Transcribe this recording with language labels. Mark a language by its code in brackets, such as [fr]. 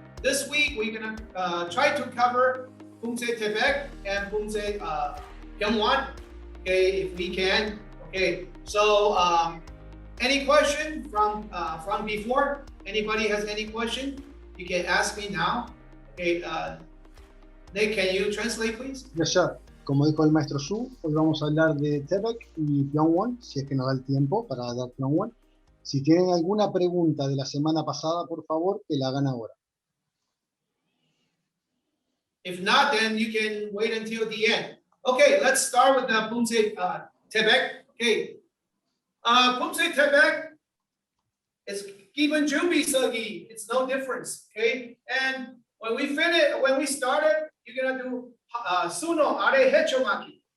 [en] This week we're gonna try to cover Poomsae Tebek and Poomsae Hyungwon. Okay, if we can. Okay, so any question from before? Anybody has any question? You can ask me now. Okay, Nick, can you translate, please? Yes, sir. [es] Como dijo el maestro Su, hoy vamos a hablar de Tebek y Hyungwon, si es que nos da el tiempo para dar Hyungwon. Si tienen alguna pregunta de la semana pasada, por favor, que la hagan ahora. [en] If not, then you can wait until the end. Okay, let's start with the Poomsae Tebek. Okay, Poomsae Tebek is given Jumbi Sugi. It's no difference. Okay, and when we started, you're gonna do Suno Are Hechomaki.